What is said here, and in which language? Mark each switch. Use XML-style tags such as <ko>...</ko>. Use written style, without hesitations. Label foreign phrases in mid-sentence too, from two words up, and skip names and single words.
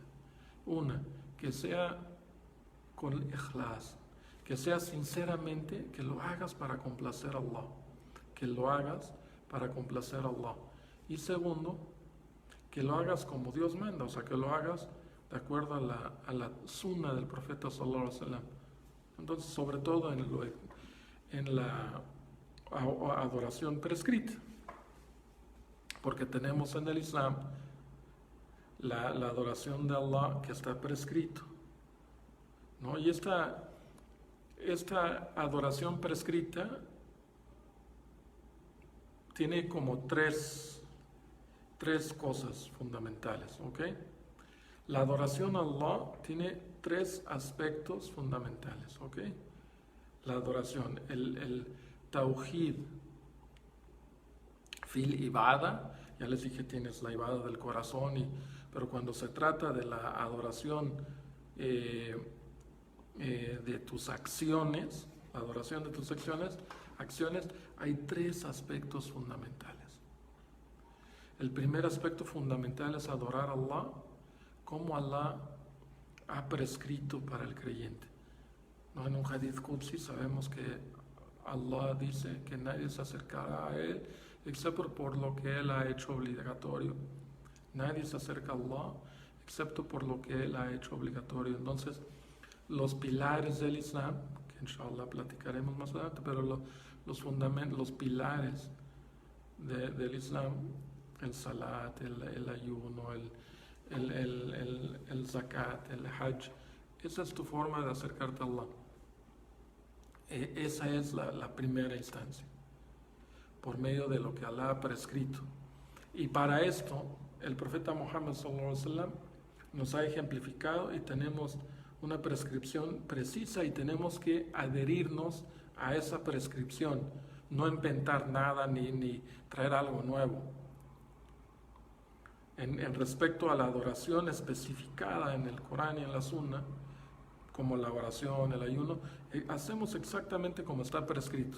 <es>Una, que sea con ikhlas, que sea sinceramente, que lo hagas para complacer a Allah, que lo hagas para complacer a Allah. Y segundo, que lo hagas como Dios manda, o sea, que lo hagas de acuerdo a la sunna del profeta</es> <ar>صلى الله عليه وسلم.</ar> <es>Entonces, sobre todo en la adoración prescrita, porque tenemos en el Islam la adoración de Allah que está prescrito, ¿no? Y esta adoración prescrita tiene como tres cosas fundamentales, ¿ok? La adoración a Allah tiene tres aspectos fundamentales, ¿ok? La adoración, el</es> <ar>توحيد في العبادة,</ar> <es>ya les dije, tienes la ibada del corazón, pero cuando se trata de la adoración de tus acciones, la adoración de tus acciones, hay tres aspectos fundamentales. El primer aspecto fundamental es adorar a Allah como Allah ha prescrito para el creyente. ¿No? En un</es> <ar>حديث قدسي</ar> <es>sabemos que Allah dice que nadie se acercará a Él excepto por lo que Él ha hecho obligatorio. Nadie se acerca a Allah excepto por lo que Él ha hecho obligatorio. Entonces, los pilares del Islam, que inshallah platicaremos más adelante, pero los fundamentos, los pilares del Islam, el salat, el ayuno, el zakat, el hajj, esa es tu forma de acercarte a Allah. Esa es la primera instancia, por medio de lo que Allah ha prescrito. Y para esto, el profeta Muhammad</es> <ar>صلى الله عليه وسلم</ar> <es>nos ha ejemplificado y tenemos una prescripción precisa y tenemos que adherirnos a esa prescripción, no inventar nada ni traer algo nuevo. En respecto a la adoración especificada en el Corán y en la Sunna, como la oración, el ayuno, hacemos exactamente como está prescrito.</es>